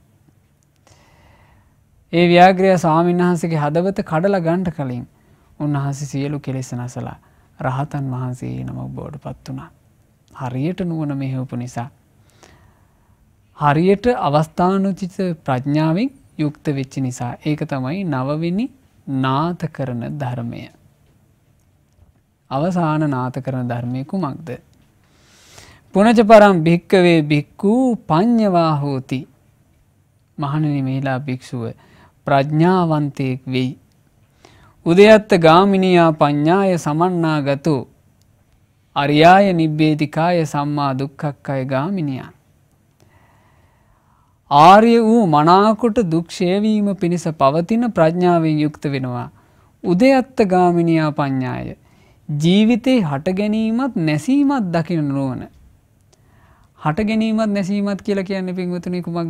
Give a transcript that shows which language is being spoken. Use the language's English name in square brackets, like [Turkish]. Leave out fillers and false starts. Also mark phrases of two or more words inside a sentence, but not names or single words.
[Sinhala] ඒ ව්‍යාග්‍රහය ස්වාමීන් වහන්සේගේ හදවත කඩලා ගන්න කලින් උන්වහන්සේ සියලු කෙලෙස් නැසලා රහතන් වහන්සේ නමක් බවට පත් වුණා. හරියට නුවණ මෙහෙවපු නිසා හරියට අවස්ථානුචිත ප්‍රඥාවෙන් යුක්ත වෙච්ච නිසා ඒක තමයි නවවෙනි නාත කරන ධර්මය. අවසාන නාත කරන ධර්මය කුමක්ද? [Pali] පුනච පරම් භික්කවේ භික්ඛු පඤ්ඤවා හෝති. [Sinhala] මහණෙනි මේලා භික්ෂුව ප්‍රඥාවන්තයෙක් වෙයි. [Pali] උදයත්ත ගාමිනියා පඤ්ඤාය සමන්නාගතෝ අරියාය නිබ්බේධිකාය සම්මා දුක්ඛක්ඛය ගාමිනියා. [Sinhala] ආර්ය වූ මනාකොට දුක් ක්ෂේවීම පිණිස පවතින ප්‍රඥාවෙන් යුක්ත වෙනවා. [Pali] උදයත්ත ගාමිනියා පඤ්ඤාය [Sinhala] ජීවිතේ හට ගැනීමත් නැසීමත් දකින නුවණ. හට ගැනීමත් නැසීමත් කියලා කියන්නේ පින්වතුනි කුමක්ද?